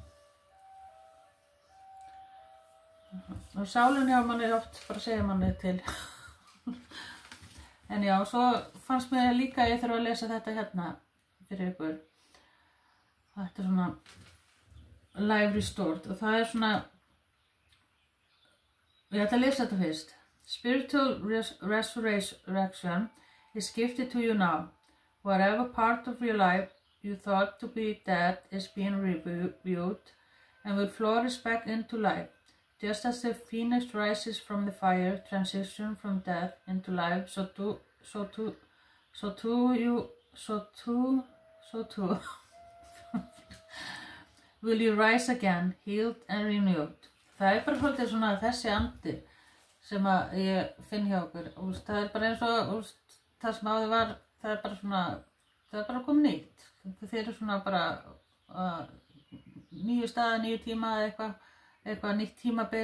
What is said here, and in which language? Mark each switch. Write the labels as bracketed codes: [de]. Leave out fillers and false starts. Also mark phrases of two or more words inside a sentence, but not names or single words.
[is] Og sálinn hjá manni oft bara segja manni til. En já, svo fannst mér líka að ég þurfa að lesa þetta hérna fyrir ykkur. Þetta er svona Live Restored og það er svona, ég ætla að lesa þetta fyrst. [en] Spiritual resurrection is gifted to you now. Whatever part of your life you thought to be dead is being reviewed and will flourish back into life. Just as the phoenix rises from the fire, transition from death into life, so too will you rise again, healed and renewed. [is] Það er bara svolítið svona þessi andi sem að ég finn hjá okkur. Það er bara eins og það sem áður var, það er bara svona, það er bara komið nýtt. Þið eru svona bara nýju staða, nýju tíma eða eitthvað nýtt tímabil.